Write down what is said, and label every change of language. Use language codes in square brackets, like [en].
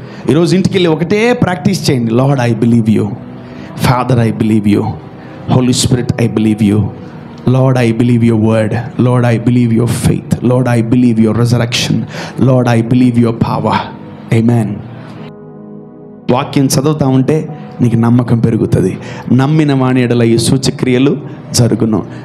[te] ఈరోజు ఇంటికి వెళ్ళి ఒకటే ప్రాక్టీస్ చేయండి. [en] Lord I believe you, Father I believe you, Holy Spirit I believe you, Lord, I believe your word. Lord, I believe your faith. Lord, I believe your resurrection. Lord, I believe your power. Amen. [te] వాక్యం చదువుతూ ఉంటే నీకు నమ్మకం పెరుగుతుంది. నమ్మిన వాని ఎడల ఈ సూచక్రియలు జరుగును.